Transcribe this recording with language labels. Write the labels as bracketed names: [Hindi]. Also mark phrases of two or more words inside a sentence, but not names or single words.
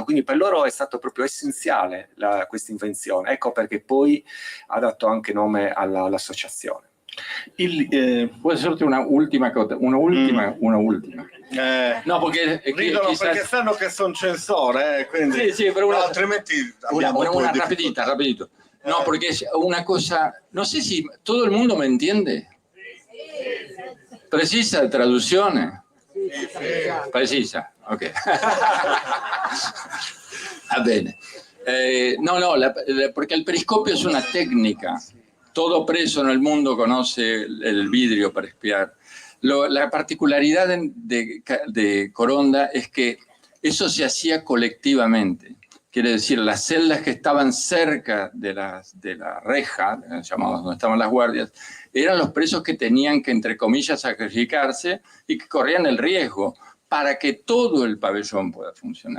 [Italian] Quindi per loro è stato proprio essenziale questa invenzione. Ecco perché poi ha dato anche nome all'associazione. Può essere una ultima cosa, una ultima. No, perché ridono perché sanno che sono censore, quindi sì, però altrimenti [Spanish] una rapidito. No, porque es una cosa, no sé si todo el mundo me entiende. [Italian] ¿Precisa traduzione? Precisa, ok. Va bene. [Spanish] Porque el periscopio es una técnica. Todo preso en el mundo conoce el vidrio para espiar. La particularidad de Coronda es que eso se hacía colectivamente. Quiere decir, las celdas que estaban cerca de la reja, llamados donde estaban las guardias, eran los presos que tenían que, entre comillas, sacrificarse y que corrían el riesgo para que todo el pabellón pueda funcionar.